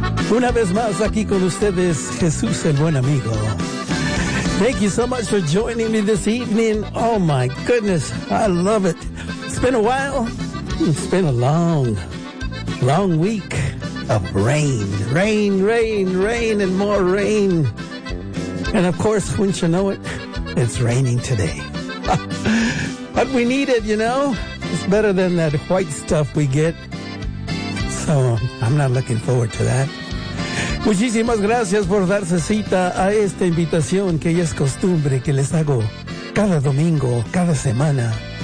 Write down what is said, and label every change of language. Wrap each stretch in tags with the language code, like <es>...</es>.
<es>Una vez más aquí con ustedes, Jesús el buen amigo.</es> <en>Thank you so much for joining me this evening. Oh my goodness, I love it. It's been a while. It's been a long, long week of rain. Rain, rain, rain, and more rain. And of course, wouldn't you know it, it's raining today. But we need it, you know? It's better than that white stuff we get. So I'm not looking forward to that.</en> <es>Muchísimas gracias por darse cita a esta invitación que ya es costumbre que les hago cada domingo, cada semana.</es>